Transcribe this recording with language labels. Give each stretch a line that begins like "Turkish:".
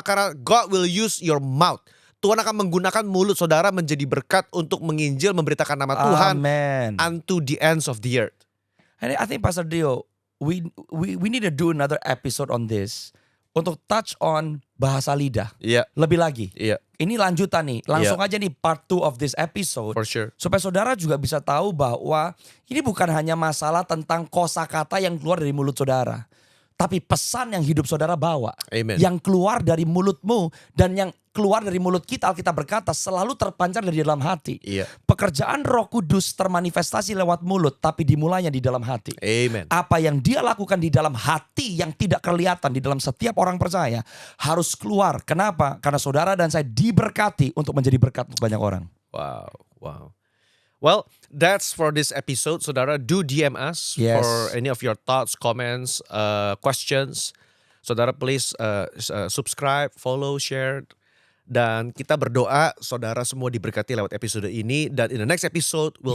English: Karena God will use your mouth.
Indonesian: Tuhan akan menggunakan mulut saudara menjadi berkat untuk menginjil, memberitakan nama Tuhan
English: Amen. unto the ends of the earth. And I think Pastor Dio, we need to do another episode on this untuk touch on bahasa lidah.
Indonesian: Iya, Lebih lagi. iya, Ini lanjutan nih. Langsung aja nih
English: part 2 of this episode. for sure.
Indonesian: Supaya saudara juga bisa tahu bahwa ini bukan hanya masalah tentang kosakata yang keluar dari mulut saudara. Tapi pesan yang hidup saudara bawa.
English: Amen.
Indonesian: Yang keluar dari mulutmu dan yang keluar dari mulut kita, Alkitab berkata, selalu terpancar dari dalam hati. Iya. Pekerjaan Roh Kudus termanifestasi lewat mulut, tapi dimulainya di dalam hati.
English: Amen.
Indonesian: Apa yang Dia lakukan di dalam hati yang tidak kelihatan di dalam setiap orang percaya harus keluar. Kenapa? Karena saudara dan saya diberkati untuk menjadi berkat untuk banyak orang. Wow, wow.
English: Well, that's for this episode. Saudara, do DM us Yes. for any of your thoughts, comments, questions. Saudara, please subscribe, follow, share.
Indonesian: Dan kita berdoa saudara semua diberkati lewat episode ini. Dan
English: in the next episode, we'll